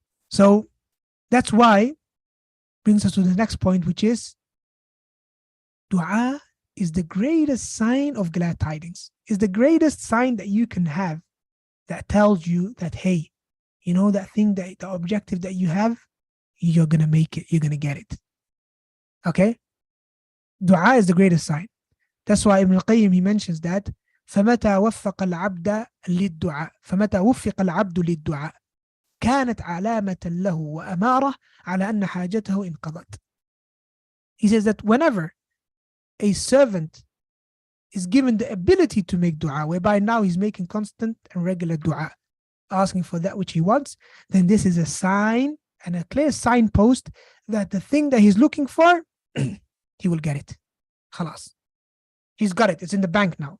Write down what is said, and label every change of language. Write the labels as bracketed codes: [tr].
[en] So that's why brings us to the next point, which is dua is the greatest sign of glad tidings. Is the greatest sign that you can have that tells you that, hey, you know that thing, that the objective that you have, you're going to make it, you're going to get it. Okay? Dua is the greatest sign. That's why Ibn al-Qayyim, he mentions that [ar] فمتى وفق العبد للدعاء فمتى وفق العبد للدعاء كانت علامة له وأمارة على أن حاجته انقضت. [en] He says that whenever a servant is given the ability to make dua, whereby now he's making constant and regular dua, asking for that which he wants, then this is a sign and a clear signpost that the thing that he's looking for, he will get it. Khalas. He's got it. It's in the bank now.